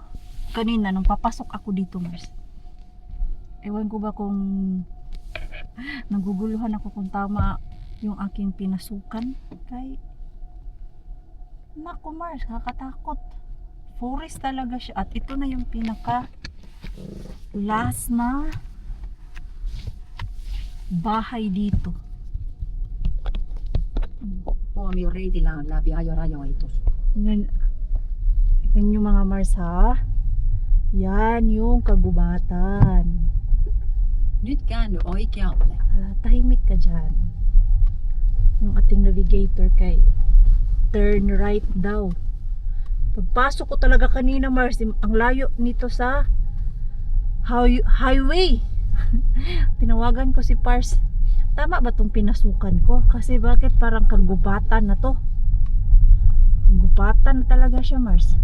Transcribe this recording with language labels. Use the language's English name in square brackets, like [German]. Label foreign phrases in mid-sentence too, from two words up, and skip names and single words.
[Filipino] Kanina nung papasok ako dito Mars, ewan ko ba kung naguguluhan ako kung tama yung aking pinasukan. Kay naku Mars, kakatakot. Forest talaga siya. At ito na yung pinaka last na bahay dito. [Finnish] Huomio reitillä on läpiajorajoitus. [Filipino] Yan yung mga Mars ha. Yan yung kagubatan. [Finnish] Nyt käänny oikealle. [Filipino] Tahimik ka dyan. Yung ating navigator kay [English] turn right [Filipino] daw. Pagpasok ko talaga kanina Mars, ang layo nito sa highway. Tinawagan ko si Pars. Tama ba tong pinasukan ko? Kasi bakit parang kagubatan na to? Kagubatan na talaga siya Mars.